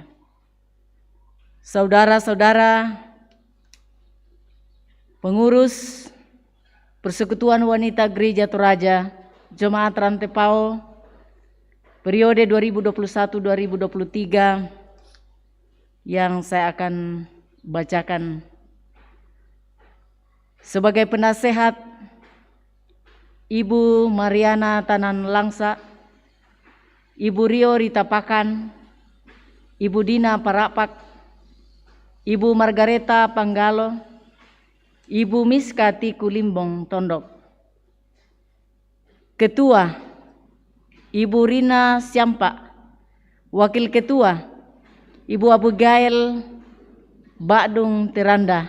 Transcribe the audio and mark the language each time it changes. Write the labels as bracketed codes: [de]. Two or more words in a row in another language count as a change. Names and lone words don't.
[id] Saudara-saudara, pengurus Persekutuan Wanita Gereja Toraja Jemaat Rantepao periode 2021-2023 yang saya akan bacakan. Sebagai penasehat, Ibu Mariana Tanan Langsa, Ibu Rio Rita Pakan, Ibu Dina Parapak, Ibu Margareta Panggalo, Ibu Miska Tiku Limbong Tondok. Ketua, Ibu Rina Siampa. Wakil Ketua, Ibu Abigail Bakdung Tiranda.